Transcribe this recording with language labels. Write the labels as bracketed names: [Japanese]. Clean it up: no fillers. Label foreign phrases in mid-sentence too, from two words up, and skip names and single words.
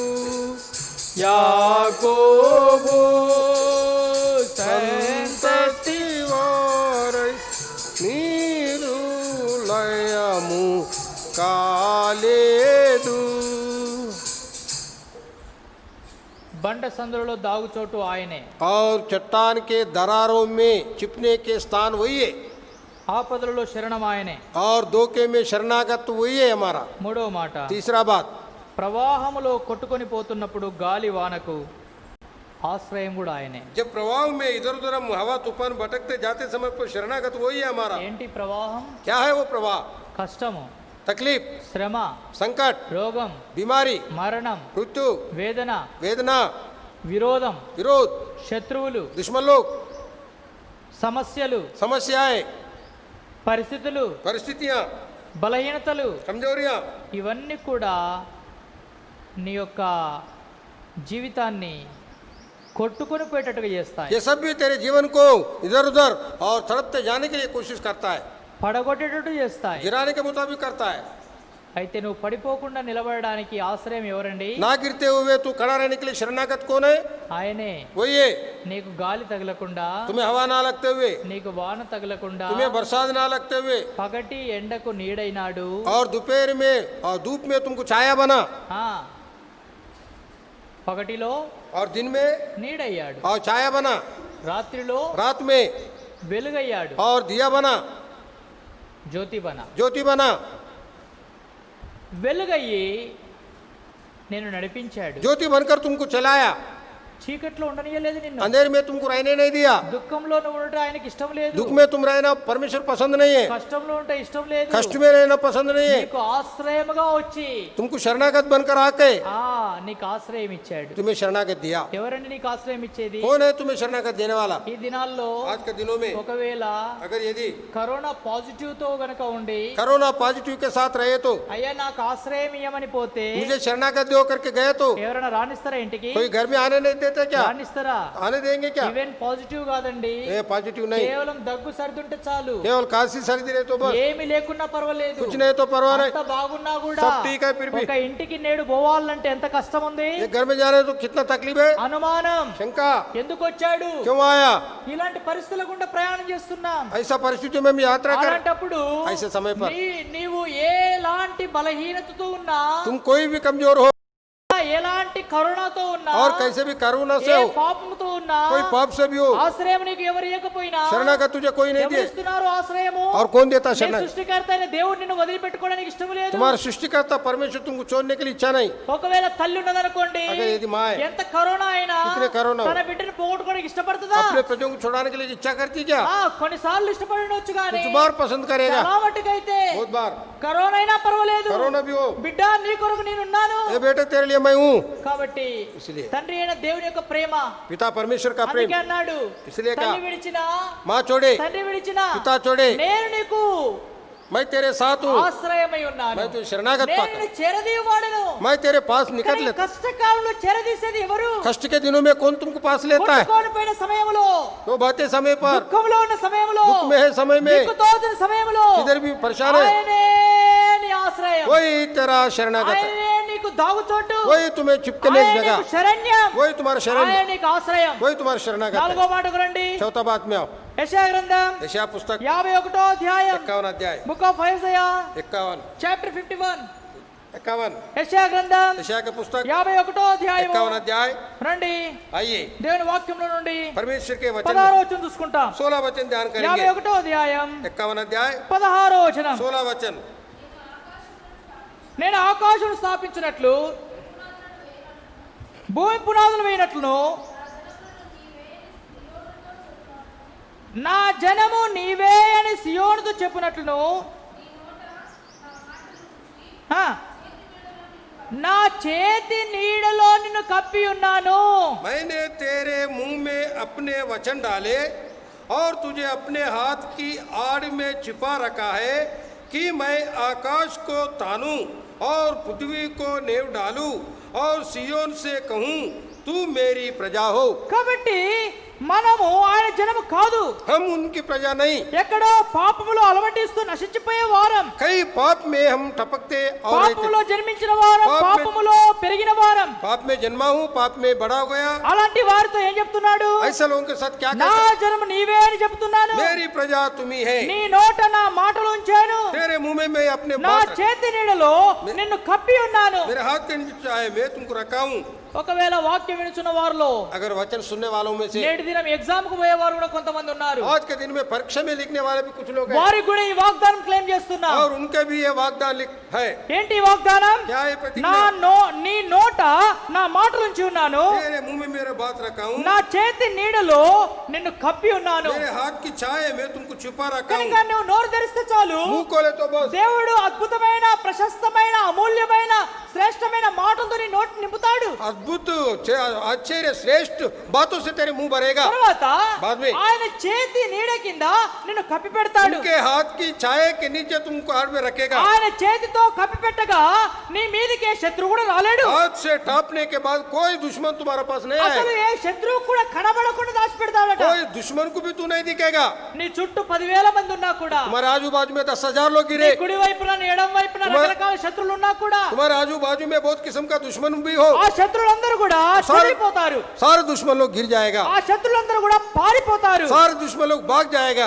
[Telugu] యాకోబు సంతతి వారై నీరు లయము కాలేదు। బండ సందులలో దాగుచోటు ఆయనే, [Hindi] और चट्टान के दरारों में छिपने के स्थान वही है, [Telugu] ఆపదలలో శరణం ఆయనే. [Hindi] और धोखे में शरणागत वही है हमारा। [Telugu] మూడవ మాట [Hindi] तीसरा बात [Telugu] ప్రవాహములో కొట్టుకొని పోతున్నప్పుడు గాలి వానకు ఆశ్రయం కూడా ఆయనే. [Hindi] जब प्रवाह में इधर उधर हम हवा तूफान भटकते जाते समय पर शरणागत वही है हमारा। [Telugu] ఏంటి ప్రవాహం? [Hindi] क्या है वो प्रवाह? [Telugu] కష్టము, [Hindi] तकलीफ, [Telugu] శ్రమ, [Hindi] संकट, [Telugu] రోగం, [Hindi] बीमारी, [Telugu] మరణం, [Hindi] मृत्यु, [Telugu] వేదన, [Hindi] वेदना, [Telugu] విరోధం, [Hindi] विरोध, [Telugu] శత్రువులు, [Hindi] दुश्मन लोग, [Telugu] సమస్యలు, [Hindi] समस्याएं, [Telugu] పరిస్థితులు, [Hindi] परिस्थितियां, [Telugu] బలహీనతలు, [Hindi] कमजोरियां, [Telugu] ఇవన్నీ కూడా నీ యొక్క జీవితాన్ని కొట్టుకొని పోయేటట్టుగా చేస్తాయి. [Hindi] ये सब भी तेरे जीवन को इधर उधर और तड़पते जाने के लिए कोशिश करता है, [Telugu] పడగొట్టేటట్టు చేస్తాయి. [Hindi] गिराने के मुताबिक करता है। [Telugu] అయితే నువ్వు పడిపోకుండా నిలబడడానికి ఆశ్రయం ఎవరండి? [Hindi] ना गिरते हुए तू खड़ा रहने के लिए शरणागत कौन है? [Telugu] ఆయనే. [Hindi] वही है। [Telugu] నీకు గాలి తగలకుండా, [Hindi] तुम्हें हवा ना लगते हुए, [Telugu] నీకు వాన తగలకుండా, [Hindi] तुम्हें बरसात ना लगते हुए, [Telugu] పగటి ఎండకు నీడైనాడు. [Hindi] और दोपहर में और धूप में तुमको छाया बना, [Telugu] ఆ, పగటిలో [Hindi] और दिन में [Telugu] నీడయ్యాడు, [Hindi] और छाया बना, [Telugu] రాత్రిలో [Hindi] रात में [Telugu] వెలుగయ్యాడు, [Hindi] और दिया बना, [Telugu] జ్యోతి బన. [Hindi] ज्योति बना। [Telugu] వెలుగయ్యి నేను నడిపించాడు, [Hindi] ज्योति बनकर तुमको चलाया, [Telugu] చీకట్లో ఉండనియలేదు నిన్ను, [Hindi] अंधेरे में तुमको रहने नहीं दिया, [Telugu] దుఃఖంలో నువ్వు ఉండటం ఆయనకి ఇష్టం లేదు, [Hindi] दुख में तुम रहना परमेश्वर पसंद नहीं है, [Telugu] కష్టంలో ఉంటే ఇష్టం లేదు, [Hindi] कष्ट में रहना पसंद नहीं है। [Telugu] నీకు ఆశ్రయముగా వచ్చి [Hindi] तुमको शरणागत बनकर आके [Telugu] నీకు ఆశ్రయం ఇచ్చాడు. [Hindi] तुम्हें शरणागत दिया। [Telugu] ఎవరండి నీకు ఆశ్రయం ఇచ్చేది? [Hindi] कौन है तुम्हें शरणागत देने वाला? [Telugu] ఈ దినాల్లో [Hindi] आज के दिनों में [Telugu] ఒకవేళ [Hindi] अगर यदि [English] corona positive [Telugu] తో గనక ఉండి, [English] corona positive [Hindi] के साथ रहे तो, [Telugu] అయ్యా నాకు ఆశ్రయం ఇయ్యమని పోతే [Hindi] मुझे शरणागत दो करके गए तो [Telugu] ఎవరైనా రాణిస్తారా ఇంటికి? [Hindi] कोई घर में आने नहीं देते क्या? [Telugu] రాణిస్తారా? [Hindi] आने देंगे क्या? [English] even positive [Telugu] కాదండి, [Hindi] ये पॉजिटिव नहीं, [Telugu] కేవలం దగ్గు సర్దుంటే చాలు, [Hindi] केवल खांसी सर्दी रहे तो बस, [Telugu] ఏమి లేకున్నా పర్వాలేదు, [Hindi] कुछ नहीं तो परवाह नहीं, [Telugu] అంత బాగున్నా కూడా [Hindi] सब ठीक है फिर भी। [Telugu] ఒక ఇంటికి నేడు పోవాలంటే ఎంత కష్టం ఉంది, [Hindi] ये घर में जा रहे हैं तो कितना तकलीफ है, [Telugu] అనుమానం, [Hindi] शंका [Telugu] ఎందుకు వచ్చాడు, [Hindi] क्यों आया? [Telugu] ఇలాంటి పరిస్థితుల గుండా ప్రయాణం చేస్తున్నాం. [Hindi] ऐसा परिस्थिति में हम यात्रा कर, [Telugu] అలాంటప్పుడు [Hindi] ऐसे समय पर [Telugu] నీవు ఎలాంటి బలహీనతతో ఉన్నా, [Hindi] तुम कोई भी कमजोर हो [Telugu] ఎలాంటి కరుణతో ఉన్నా, [Hindi] और कैसे भी करुणा से [Telugu] ఏ [Hindi] हो, [Telugu] పాపముతో ఉన్నా, [Hindi] कोई पाप से भी हो, [Telugu] ఆశ్రయం నీకు ఎవరు ఇవ్వకపోయినా, [Hindi] शरणागत तुझे कोई नहीं [Telugu] ఎవరు [Hindi] दिए, [Telugu] ఇస్తున్నారు ఆశ్రయము? [Hindi] और कौन देता [Telugu] నీ [Hindi] शरणागत? [Telugu] సృష్టికర్త అయిన దేవుడు నిన్ను వదిలిపెట్టుకోవడానికి ఇష్టం లేదు. [Hindi] तुम्हारा सृष्टिकर्ता परमेश्वर तुमको छोड़ने के लिए इच्छा नहीं। [Telugu] ఒకవేళ తల్లి ఉన్నదనుకోండి, [Hindi] अगर यदि माँ है, [Telugu] ఎంత కరోనా అయినా [Hindi] कितने करोना हो, [Telugu] తన బిడ్డను పోగొట్టుకోవడానికి ఇష్టపడుతుందా? [Hindi] अपने प्रजों को छुड़ाने के लिए इच्छा करती क्या? [Telugu] కొన్నిసార్లు ఇష్టపడవచ్చు కానీ [Hindi] कुछ बार पसंद करेगा, [Telugu] చాలా మట్టుకైతే [Hindi] बहुत बार [Telugu] కరోనా అయినా పర్వాలేదు, [Hindi] कोरोना भी हो, [Telugu] బిడ్డ నీ కొరకు నేనున్నాను. [Hindi] ये बेटे तेरे लिए मैं हूँ। [Telugu] కాబట్టి [Hindi] इसलिए [Telugu] తండ్రి అయిన దేవుని యొక్క ప్రేమ, [Hindi] पिता परमेश्वर का प्रेम, [Telugu] అందుకే అన్నాడు, [Hindi] इसलिए [Telugu] తల్లి [Hindi] कहा [Telugu] విడిచిన, [Hindi] माँ छोड़े, [Telugu] తండ్రి విడిచిన, [Hindi] पिता छोड़े, [Telugu] నేను నీకు [Hindi] मैं तेरे साथ हूँ, [Telugu] ఆశ్రయమై ఉన్నాను, [Hindi] मैं तुझे शरणागत [Telugu] నేను [Hindi] पाकर, [Telugu] నిన్ను చేరదీయవాడను. [Hindi] मैं तेरे पास निकल [Telugu] కానీ [Hindi] लेता। [Telugu] కష్టకాలంలో చేరదీసేది ఎవరు? [Hindi] कष्ट के दिनों में कौन तुमको पास लेता है? [Telugu] కొట్టుకోనిపోయిన సమయంలో, [Hindi] तो बातें समय पर, [Telugu] దుఃఖంలో ఉన్న సమయంలో, [Hindi] दुख में है समय में, [Telugu] దిక్కుతోచని సమయంలో, [Hindi] किधर भी परेशान है, [Telugu] ఆయనే నీ ఆశ్రయం, [Hindi] वही तेरा शरणागत है, [Telugu] ఆయనే నీకు దాగుచోటు, [Hindi] वही तुम्हें चिपकने की [Telugu] ఆయనే [Hindi] जगह, [Telugu] నీకు శరణ్యం, [Hindi] वही तुम्हारा शरण, [Telugu] ఆయనే నీకు ఆశ్రయం. [Hindi] वही तुम्हारा शरणागत है। [Telugu] నాలుగో మాటకు రండి, [Hindi] चौथा बात में आओ, [Telugu] యెషయా గ్రంథం [Hindi] यशायाह पुस्तक [Telugu] 51వ అధ్యాయం, [Hindi] 51 अध्याय, [English] Book of Isaiah [Hindi] 51 [English] chapter 51. [Hindi] 51 [Telugu] యెషయా గ్రంథం [Hindi] यशायाह के पुस्तक [Telugu] 51వ అధ్యాయం [Hindi] 51 अध्याय। [Telugu] రండి, [Hindi] आइए [Telugu] దేవుని వాక్యంలో నుండి [Hindi] परमेश्वर के वचन [Telugu] 16వ వచనం చూసుకుంటాం. [Hindi] 16 वचन ध्यान करेंगे। [Telugu] 51వ అధ్యాయం [Hindi] 51 अध्याय [Telugu] 16వ వచనం. [Hindi] 16 वचन। [Telugu] నేను ఆకాశం స్థాపించినట్లు, భూమి పునాదులు వేయినట్లును, నా జనము నీవే అని సియోనుతో చెప్పినట్లును, నా చేతి నీడలో నిన్ను కప్పి ఉన్నాను. [Hindi] मैंने तेरे मुंह में अपने वचन डाले और तुझे अपने हाथ की आड़ में छिपा रखा है कि मैं आकाश को तानूं और पृथ्वी को नेव डालूं और सियोन से कहूं तू मेरी प्रजा हो। [Telugu] కాబట్టి మనము ఆయన జనము కాదు, [Hindi] हम उनकी प्रजा नहीं, [Telugu] ఎక్కడో పాపములో అలవటిస్తూ నశించిపోయే వారం, [Hindi] कई पाप में हम टपकते और [Telugu] పాపములో జన్మించిన వారం, పాపములో పెరిగిన వారం. [Hindi] पाप में जन्मा हूँ, पाप में बड़ा हो गया। [Telugu] అలాంటి వారితో ఏం చెప్తున్నాడు? [Hindi] ऐसे लोगों के साथ क्या [Telugu] నా [Hindi] कहता? [Telugu] జనము నీవే అని చెప్తున్నాను, [Hindi] मेरी प्रजा तुम्ही है, [Telugu] నీ నోట నా మాటలు ఉంచాను, [Hindi] तेरे मुंह में मैं अपने [Telugu] నా [Hindi] बात रख- [Telugu] చేతి నీడలో నిన్ను కప్పి ఉన్నాను. [Hindi] मेरे हाथ के नीचे आए मैं तुमको रखा हूँ। [Telugu] ఒకవేళ వాక్యం వినుచున్న వారిలో [Hindi] अगर वचन सुनने वालों में से [Telugu] నేటి దినం ఎగ్జామ్ కు పోయే వారు కూడా కొంతమంది ఉన్నారు, [Hindi] आज के दिन में परीक्षा में लिखने वाले भी कुछ लोग हैं [Telugu] వారికి కూడా ఈ వాగ్దానం క్లెయిమ్ చేస్తున్నారు. [Hindi] और उनके भी ये वागदान है। [Telugu] ఏంటి ఈ వాగ్దానం? [Hindi] क्या है [Telugu] నా [Hindi] प्रतिज्ञा? [Telugu] నీ నోట నా మాటలు ఉంచి ఉన్నాను, [Hindi] तेरे मुंह में मेरा बात रखा हूँ, [Telugu] నా చేతి నీడలో నిన్ను కప్పి ఉన్నాను. [Hindi] मेरे हाथ की छाया में तुमको छुपा रखा हूँ। [Telugu] కనుక నువ్వు నోరు తెరిస్తే చాలు, [Hindi] मुंह खोले तो बस [Telugu] దేవుడు అద్భుతమైన, ప్రశస్తమైన, అమూల్యమైన శ్రేష్టమైన మాటలతో నీ నోటి నింపుతాడు. [Hindi] अद्भुत आश्चर्य श्रेष्ठ बातों से तेरे मुंह भरेगा. [Telugu] తర్వాత [Hindi] बाद में [Telugu] ఆయన చేతి నీడ కింద నిన్ను కప్పి పెడతాడు. [Hindi] उनके हाथ की छाया के नीचे तुमको हाथ में रखेगा. [Telugu] ఆయన చేతితో కప్పి పెట్టగా నీ మీదకి ఏ శత్రువు కూడా రాలేడు. [Hindi] हाथ से टापने के बाद कोई दुश्मन तुम्हारे पास नहीं [Telugu] అసలు [Hindi] आएगा. [Telugu] ఏ శత్రువు కూడా కనబడకుండా దాచిపెడతాడట. [Hindi] कोई दुश्मन को भी तू नहीं दिखेगा. [Telugu] నీ చుట్టూ 10,000 మంది ఉన్నా కూడా, [Hindi] तुम्हारे आजू बाजू में 10,000 लोग [Telugu] నీ [Hindi] गिरे. [Telugu] కుడి వైపున నీ ఎడమ వైపున రకరకాల శత్రువులు ఉన్నా కూడా, [Hindi] तुम्हारे आजू बाजू में बहुत किस्म का दुश्मन भी हो. [Telugu] ఆ శత్రువులందరూ కూడా చనిపోతారు. [Hindi] सारे दुश्मन लोग गिर जाएगा. [Telugu] ఆ శత్రువులందరూ కూడా పారిపోతారు. [Hindi] सारे दुश्मन लोग भाग जाएगा.